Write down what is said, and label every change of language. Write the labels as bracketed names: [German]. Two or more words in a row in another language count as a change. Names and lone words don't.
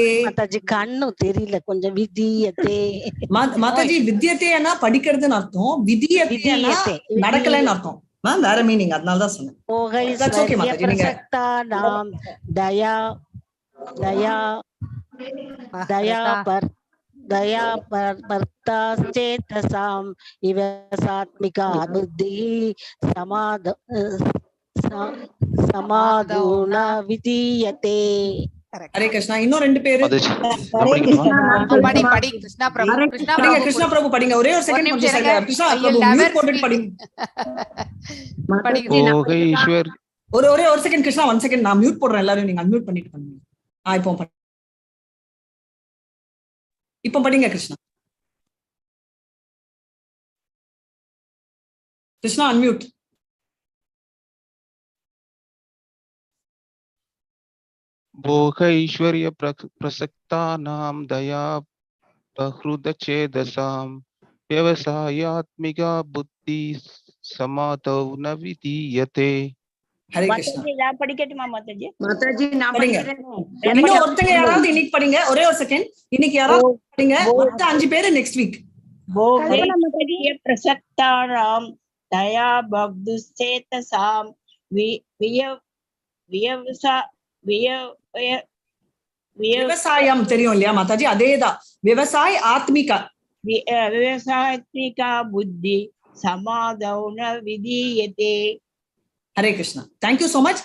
[Tamil] மாதாஜி கண்ணு தெரியல கொஞ்சம். விதீயதே மாதாஜி. வித்யதேனா படிக்கிறதுன்னு அர்த்தம். விதீயதே நடக்கலன்னு அர்த்தம். வேற மீனிங், அதனால தான் சொன்னேன். [English] That's okay, [Tamil] மாதாஜி. நீங்க [Sanskrit] பிரசக்தானாம் தயா தயா தயா दया परताश्चेतसाम् इव सात्मिका बुद्धिः समाधून विधीयते. हरे कृष्णा. [Tamil] இன்னும் ரெண்டு பேரு படி கிருஷ்ணா பிரபு படிங்க. ஒரே ஒரு செகண்ட் கொஞ்சம் சைலண்ட். கிருஷ்ணா பிரபு மியூட் போட்டு படிங்க. யோகேஸ்வர் ஒரே ஒரு செகண்ட் கிருஷ்ணா, 1 செகண்ட் நான் மியூட் போடுறேன். எல்லாரும் நீங்க அன்மியூட் பண்ணிட்டு பண்ணுங்க. இப்போ படிங்க கிருஷ்ணா. கிருஷ்ணா அன்மியூட். [Sanskrit] भोग ऐश्वर्य प्रसक्तानां दया बहृदचेदसां व्यवसायात्मिका बुद्धि समाधौ न विधीयते. ஹரே கிருஷ்ணா. [Tamil] நான் படிக்கட்டுமா மாதாஜி? மாதாஜி நான் படிக்கிறேன். இன்னும் ஒருத்தங்க யாராவது இன்னைக்கு படிங்க. ஒரே ஒரு செகண்ட். இன்னைக்கு யாராவது படிங்க. மொத்த 5 பேர் நெக்ஸ்ட் வீக். [Sanskrit] भोगैश्वर्य प्रसक्तानां दया बद्धुश्चेतसां [Tamil] விவசாயம் தெரியும் இல்லையா மாதாஜி? அதேதான். [Sanskrit] விவசாய ஆத்மிகா விவசாயிகா புத்தி சமாதௌன விதீயதே. ஹரே கிருஷ்ணா. [English] Thank you so much.